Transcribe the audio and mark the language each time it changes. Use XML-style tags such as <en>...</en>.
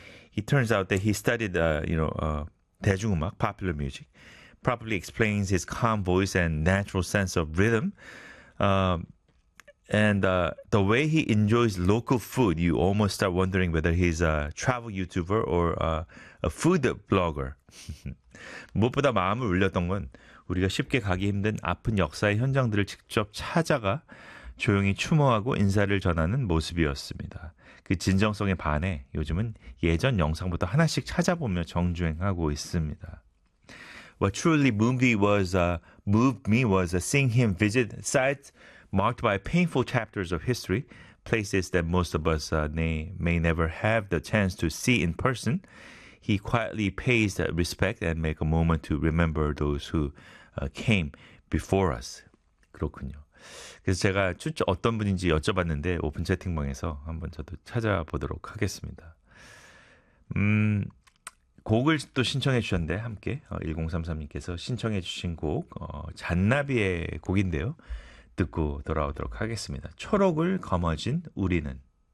<en>He turns out that he studied,</en> <ko>대중음악,</ko> <en>popular music. Properly explains his calm voice and natural sense of rhythm. And the way he enjoys local food, you almost start wondering whether he's a travel YouTuber or a food blogger.</en> <ko>무엇보다 마음을 울렸던 건 우리가 쉽게 가기 힘든 아픈 역사의 현장들을 직접 찾아가 조용히 추모하고 인사를 전하는 모습이었습니다. 그 진정성에 반해 요즘은 예전 영상부터 하나씩 찾아보며 정주행하고 있습니다.</ko> <en>What truly moved me was seeing him visit sites marked by painful chapters of history, places that most of us may never have the chance to see in person. He quietly pays that respect and make a moment to remember those who came before us.</en> <ko>그렇군요. 그래서 제가 어떤 분인지 여쭤봤는데 오픈 채팅방에서 한번 저도 찾아보도록 하겠습니다. 곡을 또 신청해 주셨는데 함께 1033님께서 신청해 주신 곡 잔나비의 곡인데요. 듣고 돌아오도록 하겠습니다. 초록을 거머쥔 우리는.</ko>